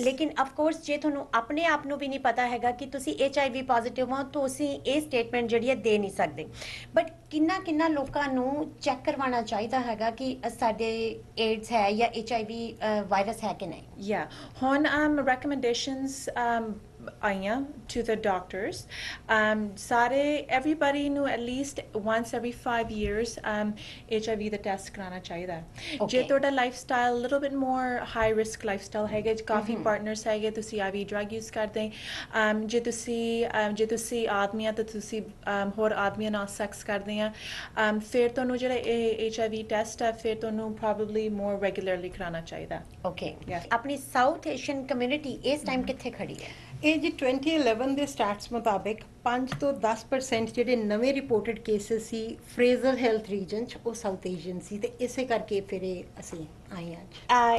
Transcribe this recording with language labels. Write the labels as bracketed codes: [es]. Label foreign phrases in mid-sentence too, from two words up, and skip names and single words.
[pa] ਲੇਕਿਨ [en] of course [pa] ਜੇ ਤੁਹਾਨੂੰ ਆਪਣੇ ਆਪ ਨੂੰ ਵੀ ਨਹੀਂ ਪਤਾ ਹੈਗਾ ਕਿ ਤੁਸੀਂ HIV ਪੋਜ਼ਿਟਿਵ ਹੋ ਤੁਸੀਂ ਇਹ ਸਟੇਟਮੈਂਟ ਜਿਹੜੀ ਹੈ ਦੇ ਨਹੀਂ ਸਕਦੇ ਬਟ ਕਿੰਨਾ ਲੋਕਾਂ ਨੂੰ ਚੈੱਕ ਕਰਵਾਉਣਾ ਚਾਹੀਦਾ ਹੈਗਾ ਕਿ ਸਾਡੇ ਏਡਸ ਹੈ ਜਾਂ HIV ਵਾਇਰਸ ਹੈ ਕਿ ਨਹੀਂ [en] Yeah. ਹੁਣ recommendations ਆਈਆਂ to the doctors. [pa] ਸਾਰੇ everybody ਨੂੰ [en] at least once every 5 years [pa] HIV ਦਾ ਟੈਸਟ ਕਰਾਉਣਾ ਚਾਹੀਦਾ ਹੈ। ਜੇ [en] Okay. [pa] ਤੁਹਾਡਾ ਲਾਈਫਸਟਾਈਲ [en] little bit more high risk lifestyle [pa] ਹੈਗਾ ਕਾਫੀ ਪਾਰਟਨਰਸ ਹੈਗੇ ਤੁਸੀਂ IV [en] drug use [pa] ਕਰਦੇ ਜੇ ਤੁਸੀਂ ਆਦਮੀ ਆ ਤਾਂ ਤੁਸੀਂ ਹੋਰ ਆਦਮੀਆਂ ਨਾਲ ਸੈਕਸ ਕਰਦੇ ਆ ਫਿਰ ਤੁਹਾਨੂੰ ਜਿਹੜਾ ਇਹ HIV ਟੈਸਟ ਹੈ ਫਿਰ ਤੁਹਾਨੂੰ [en] probably more regularly [pa] ਕਰਾਉਣਾ ਚਾਹੀਦਾ [en] ਓਕੇ Yes. [pa] ਆਪਣੀ [en] South Asian community [pa] ਇਸ ਟਾਈਮ ਕਿੱਥੇ ਖੜੀ ਹੈ ਇਹ ਜੀ 2011 ਦੇ ਸਟੈਟਸ ਮੁਤਾਬਿਕ 5 ਤੋਂ 10% ਜਿਹੜੇ ਨਵੇਂ [en] reported cases [pa] ਸੀ ਫਰੇਜ਼ਰ ਹੈਲਥ ਰੀਜਨ ਚ ਉਹ [en] South Asian [pa] ਸੀ ਤੇ ਇਸੇ ਕਰਕੇ ਫਿਰ ਇਹ ਅਸੀਂ ਆਏ ਹਾਂ ਅੱਜ